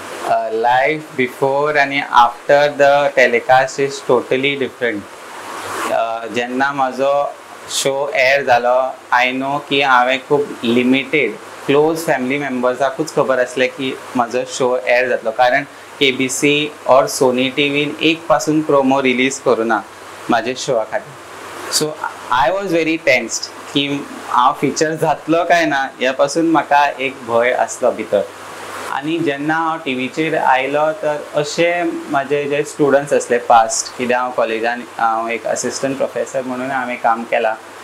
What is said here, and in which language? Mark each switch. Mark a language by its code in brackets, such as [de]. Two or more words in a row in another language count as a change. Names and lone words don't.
[en] Life before आनी after the telecast is totally different. [kok] जेन्ना म्हाजो [en] show air [kok] जालो, [en] I know [kok] की हांवें खूब [en] limited close family [kok] मेंबर्साकूच खबर आसलें की म्हाजो [en] show air [kok] जातलो. कारण KBC और सोनी टीव्हीन एक पासून [en] promo release [kok] करुना म्हाजे शोआ खातीर. [en] So I was very tensed [kok] की हांव फिचर जातलो काय ना ह्या पासून म्हाका एक भंय आसलो भितर. आनी जेन्ना हांव टीव्हीचेर आयलो तर अशे म्हाजे जे स्टुडंट्स आसले पास्ट, कित्याक हांव कॉलेजान हांव एक [en] assistant professor [kok] म्हणून हांवें काम केलां,